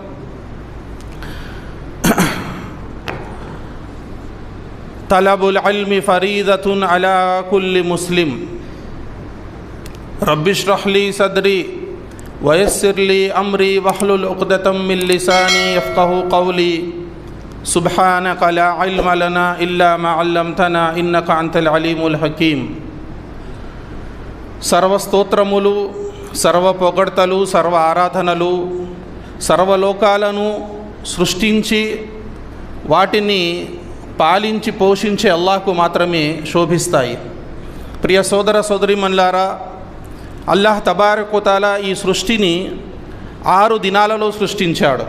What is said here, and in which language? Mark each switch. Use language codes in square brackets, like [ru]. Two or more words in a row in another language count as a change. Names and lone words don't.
[ar] طلب العلم فريضة على كل مسلم رب اشرح لي صدري ويسر لي أمري واحلل عقدة من لساني يفقهوا قولي سبحانك لا علم لنا إلا ما علمتنا إنك أنت العليم الحكيم [te] సర్వ స్తోత్రములు సర్వ పొగడ్తలు సర్వ ఆరాధనలు సర్వలోకాలను సృష్టించి వాటిని పాలించి పోషించే అల్లాహ్కు మాత్రమే శోభిస్తాయి. ప్రియ సోదర సోదరీమణులారా, అల్లాహ్ తబారక్ వ తఆలా ఈ సృష్టిని 6 దినాలలో సృష్టించాడు.